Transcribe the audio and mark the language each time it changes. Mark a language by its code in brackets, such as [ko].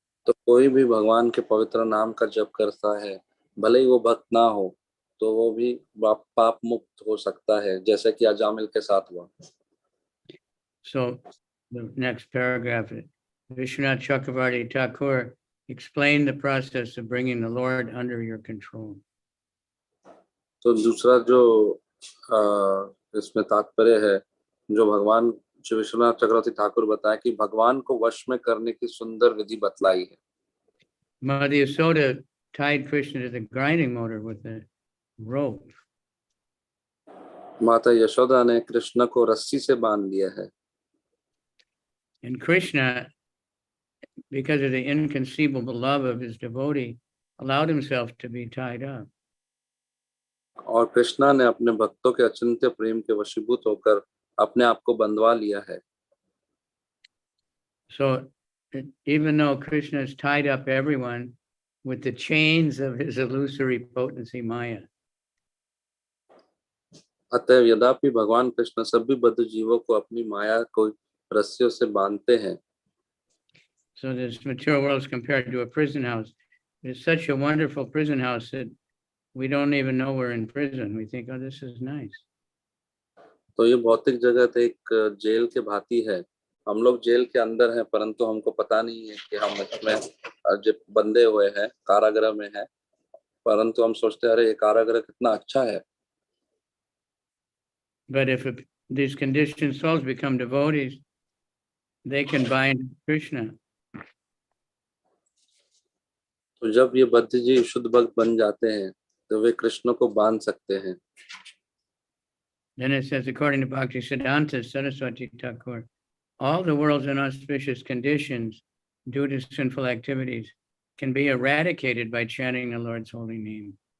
[hi] कोई भी भगवान के पवित्र नाम का जप करता है, भले ही वो भक्त ना हो, तो वो भी पाप मुक्त हो सकता है, जैसे कि अजामिल के साथ हुआ। [en] So the next paragraph, Vishwanath Chakravarti Thakur explained the process of bringing the Lord under your control. [hi] तो दूसरा जो इसमें तात्पर्य है, जो भगवान श्री विश्वनाथ चक्रवर्ती ठाकुर बताया कि भगवान को वश में करने की सुंदर विधि बतलाई है। [en] Mother Yasoda tied Krishna to the grinding motor with a rope. [hi] माता यशोदा ने कृष्ण को रस्सी से बांध दिया है। [en] And Krishna, because of the inconceivable love of his devotee, allowed himself to be tied up. [hi] और कृष्णा ने अपने भक्तों के अचिंत्य प्रेम के वशीभूत होकर अपने आप को बंधवा लिया है। [en] So even though Krishna has tied up everyone with the chains of his illusory potency Maya, [hi] अतः यद्यपि भगवान कृष्ण सभी बद्ध जीवों को अपनी माया को रस्सियों से बांधते हैं, [en] so this material world is compared to a prison house. It's such a wonderful prison house that we don't even know we're in prison. We think, oh, this is nice. [hi] तो ये भौतिक जगत एक जेल के भांति है। हम लोग जेल के अंदर हैं, परंतु हमको पता नहीं है कि हम इसमें बंधे हुए हैं, कारागृह में हैं, परंतु हम सोचते हैं अरे ये कारागृह कितना अच्छा है। [en] But if these conditioned souls become devotees, they can bind Krishna. [hi] तो जब ये बद्ध जीव शुद्ध भक्त बन जाते हैं, तो वे कृष्ण को बांध सकते हैं। [en] Then it says, according to Bhaktisiddhanta Saraswati Thakur, all the world's inauspicious conditions due to sinful activities can be eradicated by chanting the Lord's holy name.